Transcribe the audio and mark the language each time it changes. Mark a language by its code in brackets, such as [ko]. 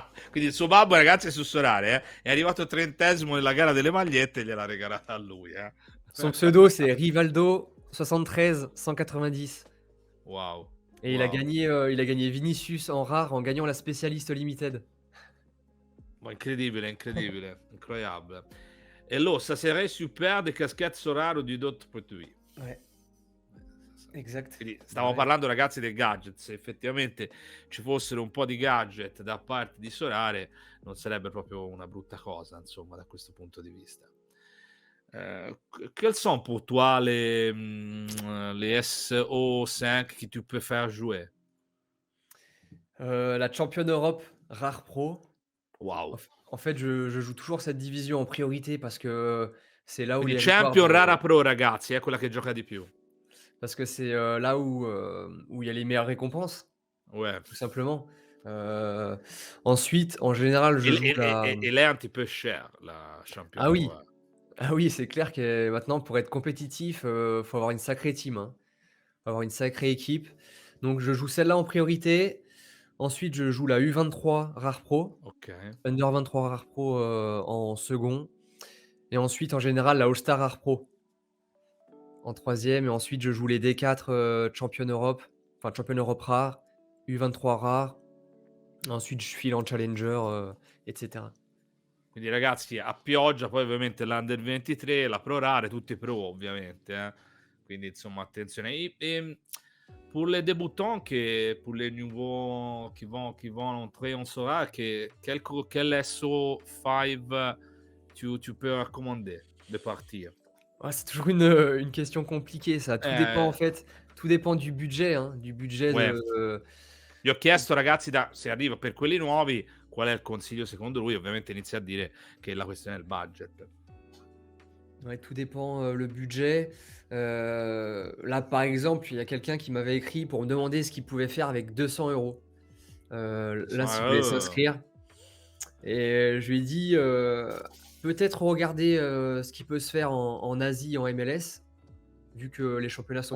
[it] Quindi il suo babbo ragazzi è su Solare, è arrivato 30° nella gara delle magliette e gliel'ha regalata a lui, [fr] Son pseudo, c'est Rivaldo 73 190. Wow, Et wow. il a gagné Vinicius en rare en gagnant la Specialist Limited. [it] Ma incredibile, incredibile, [fr] incroyable. Et là, ça serait super des casquettes Soraro du d'autres produits. Ouais, exact. [it] Quindi [fr] Bah, [it] stiamo [fr] ouais. [it] parlando ragazzi dei gadget, se effettivamente ci fossero un po' di gadget da parte di Solare, non sarebbe proprio una brutta cosa, insomma, da questo punto di vista. [fr] Quelles sont pour toi les SO5 que tu préfères jouer? La Championne Europe Rare Pro. Wow! En fait, je joue toujours cette division en priorité parce que c'est là où [it] Quindi [fr] les rewards, [it] Champion Rara Pro ragazzi, è quella che gioca di più. [fr] parce que c'est, là où il y a les meilleures récompenses, Ouais. tout simplement. Heu, Ensuite, en général, je joue la Elle est un petit peu chère la ah Champion, oui, ah oui, c'est clair que maintenant pour être compétitif, faut avoir une sacrée team, hein. Faut avoir une sacrée équipe. Donc je joue celle-là en priorité. Ensuite, je joue la U23 Rare Pro, okay. Under 23 Rare Pro, en second et ensuite, en général, la All Star Rare Pro en troisième et ensuite je joue les D4, Champion Europe, enfin Champion Europe Rare, U23 Rare. Ensuite, je file en Challenger, et cetera. [it] Quindi ragazzi a pioggia, poi ovviamente l'Under 23, la Pro Rare, tutti pro ovviamente, quindi insomma attenzione. [fr] Pour les débutants pour les nouveaux qui vont entrer en Sora, quel SO5 tu peux recommander de partir? Ouais, c'est toujours une question compliquée ça. Tout dépend en Eh, fait, tout dépend du budget, hein, du budget ouais. de [it] Gli ho chiesto ragazzi se arriva per quelli nuovi, qual è il consiglio secondo lui, ovviamente inizia a dire che la questione è il budget. [fr] ouais, tout dépend, le budget. Là, par exemple, il y a quelqu'un qui m'avait écrit pour me demander ce qu'il pouvait faire avec 200 €. Là, s'il voulait s'inscrire et je lui ai dit, peut-être regarder, ce qui peut se faire en Asie, en MLS, vu que les championnats sont